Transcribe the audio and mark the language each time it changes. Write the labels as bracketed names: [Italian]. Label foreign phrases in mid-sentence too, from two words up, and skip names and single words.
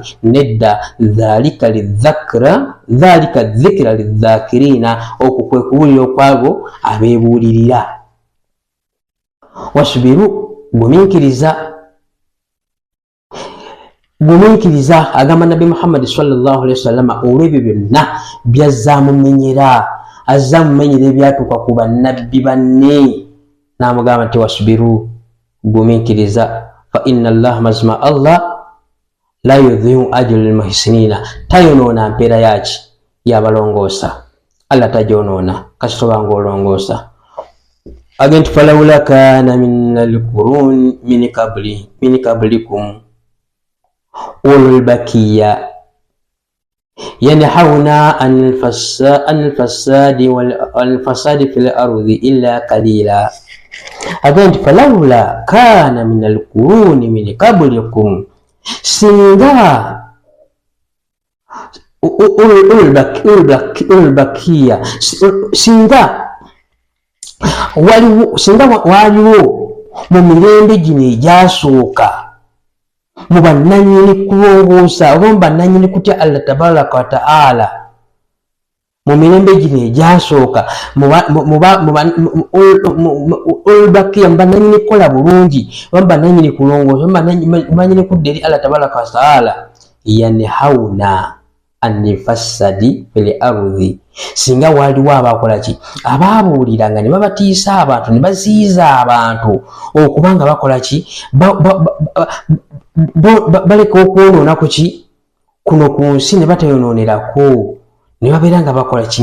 [Ganda] Nedda. [Arabic] ذلك ذكرى للذاكرين, [Ganda] okwo kwe kubuulira okwabo abeebuulirira. Wasubiru, gumiikiriza agamba Nabi Muhammad [Arabic] صلى الله عليه وسلم [Ganda] olw'ebyo byonna byazaamumenyera, azaamumenyera ebyatuuka ku bannabbi banne. N'amugamba nti wasubiru, gumiikiriza, [Arabic] فإن الله, mazima الله لا يضيع أجر المحسنين, [Ganda] tayonoona mpeera yaki yabalongoosa. Allah tajonoona kasitoba ng'olongoosa. [Arabic] Agenti فلولا كان من القرون من قبلكم أولو بقية ينهون عن الفساد في الأرض إلا قليلا. Agenti فلولا كان من القرون من قبلكم, [Ganda] singa [Arabic] أولو بقية, [Ganda] singa waliwo mu mirembe gino egyasooka mu bannanyini kulongoosa oba mu bannanyini kutya Allah [Arabic] تبارك وتعالى, [Ganda] mu mirembe gino egyasooka olbakiya mu bannanyini kukola bulungi oba mu bannanyini kulongoosa oba mu bannanyini kudda eri Allah [Arabic] تبارك وتعالى. ينهون عن الفساد في الأرض, [Ganda] singa waliwo abakola ki? Abaabuuliranga ne babatiisa abantu ne baziyiza abantu okubanga bakola ki? Baleka okwonoona ku ki? Kuno ku nsi ne batayonoonerako, ne babeera nga bakola ki?